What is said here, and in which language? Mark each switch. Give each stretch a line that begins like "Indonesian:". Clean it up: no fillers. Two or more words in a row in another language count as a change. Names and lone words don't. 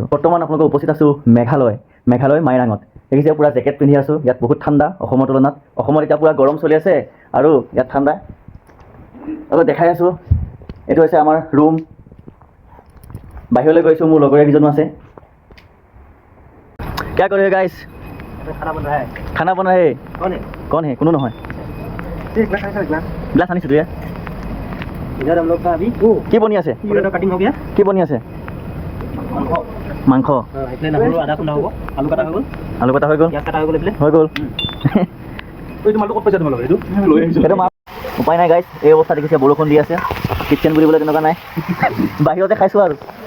Assamese: বৰ্তমান আপোনালোকক উপস্থিত আছোঁ মেঘালয় মাইৰাঙত। দেখিছে পূৰা জেকেট পিন্ধি আছোঁ। ইয়াত বহুত ঠাণ্ডা অসমৰ তুলনাত। অসমত এতিয়া পূৰা গৰম চলি আছে আৰু ইয়াত ঠাণ্ডা। অলপ দেখাই আছোঁ। এইটো হৈছে আমাৰ ৰুম। বাহিৰলৈ গৈছোঁ, মোৰ লগৰীয়া কেইজনো আছে।
Hindi: क्या कर रहे हो गाइस? खाना बन रहा है। खाना बन रहा है। कौन है?
Assamese: কোনো নহয়। গ্লাস আনিছোঁ দিয়া।
Hindi: इधर हम लोग का अभी
Assamese: কি বনি আছে?
English: potato cutting
Hindi: हो गया।
Assamese: কি বনি আছে? মাংস। इतने নহৰু আদা খুন্দা হ'ব। আলু কাটা হৈ গ'ল। আলু কটা হৈ গ'ল। পিয়াজ কাটা হৈ গ'ল এইফালে। হৈ গ'ল। এইটো মালটো ক'ত পাইছা তোমালোকে? এইটো লৈ আহিছোঁ। সেইটো উপায় নাই গাইছ, এই অৱস্থা দেখিছে, বৰষুণ দি আছে। কিটচেন বুলিবলৈ তেনেকুৱা নাই, বাহিৰতে খাইছোঁ আৰু।